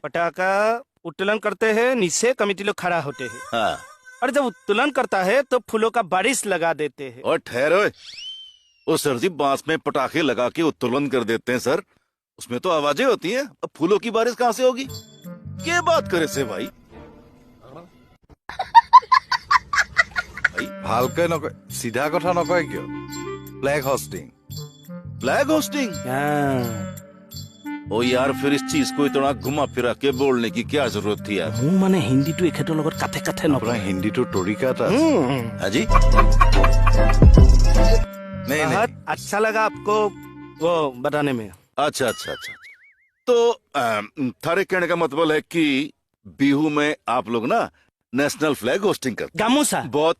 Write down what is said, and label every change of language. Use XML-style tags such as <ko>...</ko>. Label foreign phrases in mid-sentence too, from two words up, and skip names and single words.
<hi>पटाखा उत्तोलन करते हैं, नीचे कमेटी लोग खड़ा होते हैं हाँ। और जब उत्तोलन करता है तो फूलों का बारिश लगा देते हैं। और ठहरो, ओ सर जी, बांस में पटाखे लगा के उत्तोलन कर देते हैं सर। उसमें तो आवाजें होती हैं, अब फूलों की बारिश कहाँ से होगी? क्या बात करे से भाई?</hi> <as>ভালকে নকয়, চিধা কথা নকয় কিয়?</as> <en>flag hoisting. flag hoisting?</en> <hi>ओ यार, फिर इस चीज को इतना घुमा फिरा के बोलने की क्या जरूरत थी यार?</hi> <as>মোৰ মানে হিন্দীটো এখেতৰ লগত কাঠে কাঠে আপোনাৰ নপৰে। হিন্দীটোৰ তৰিকা এটা আছে।</as> <hi>हाँ जी? नहीं नहीं, बहुत अच्छा लगा आपको वो बताने में। अच्छा अच्छा अच्छा। तो थारे कहने का मतलब है कि बिहू में आप लोग ना</hi> <en>national flag hoisting</en> <hi>करते गामूसा हैं। बहुत</hi>